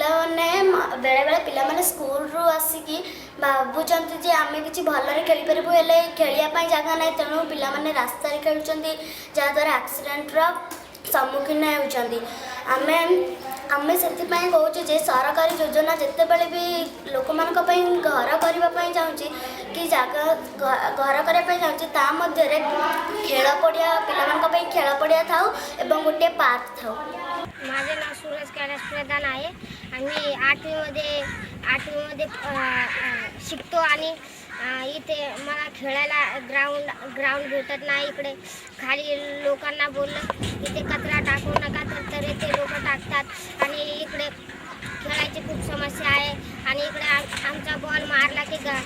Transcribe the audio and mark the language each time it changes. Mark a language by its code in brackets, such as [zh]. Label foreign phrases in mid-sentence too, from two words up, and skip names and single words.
[or] ପିଲାମାନେ ସ୍କୁଲରୁ ଆସିକି ଭାବୁଛନ୍ତି ଯେ ଆମେ କିଛି ଭଲରେ ଖେଳିପାରିବୁ ହେଲେ ଖେଳିବା ପାଇଁ ଜାଗା ନାହିଁ ତେଣୁ ପିଲାମାନେ ରାସ୍ତାରେ ଖେଳୁଛନ୍ତି ଯାହାଦ୍ୱାରା ଆକ୍ସିଡେଣ୍ଟର ସମ୍ମୁଖୀନ ହେଉଛନ୍ତି ଆମେ ସେଥିପାଇଁ କହୁଛୁ ଯେ ସରକାରୀ ଯୋଜନା ଯେତେବେଳେ ବି ଲୋକମାନଙ୍କ ପାଇଁ ଘର କରିବା ପାଇଁ ଚାହୁଁଛି କି ଜାଗା ଘର କରିବା ପାଇଁ ଚାହୁଁଛି ତା ମଧ୍ୟରେ ଖେଳ ପଡ଼ିଆ ପିଲାମାନଙ୍କ ପାଇଁ ଖେଳ ପଡ଼ିଆ ଥାଉ ଏବଂ ଗୋଟିଏ ପାର୍କ ଥାଉ [mr] माझे नाव सूरज कैलास प्रधान आहे आम्ही आठवीमध्ये शिकतो आणि इथे मला खेळायला ग्राउंड भेटत नाही इकडे खाली लोकांना बोललं इथे कचरा टाकू नका तर ते लोक टाकतात आणि इकडे खेळायची खूप समस्या आहे आणि इकडे आमचा बॉल मारला की